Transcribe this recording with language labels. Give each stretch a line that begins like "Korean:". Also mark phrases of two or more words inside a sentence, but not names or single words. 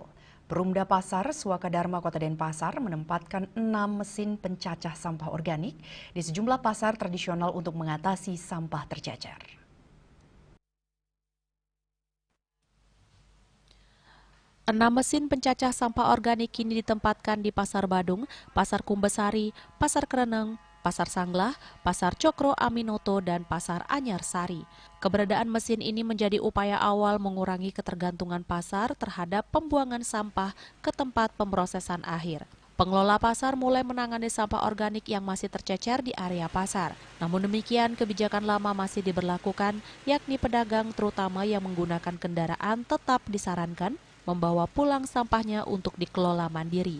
Indonesian: Perumda Pasar Swakadharma Kota Denpasar menempatkan 6 mesin pencacah sampah organik di sejumlah pasar tradisional untuk mengatasi sampah tercecer. 6 mesin pencacah sampah organik kini ditempatkan di Pasar Badung, Pasar Kumbesari, Pasar Kereneng, Pasar Sanglah, Pasar Cokro Aminoto, dan Pasar Anyar Sari. Keberadaan mesin ini menjadi upaya awal mengurangi ketergantungan pasar terhadap pembuangan sampah ke tempat pemrosesan akhir. Pengelola pasar mulai menangani sampah organik yang masih tercecer di area pasar. Namun demikian, kebijakan lama masih diberlakukan, yakni pedagang terutama yang menggunakan kendaraan tetap disarankan membawa pulang sampahnya untuk dikelola mandiri.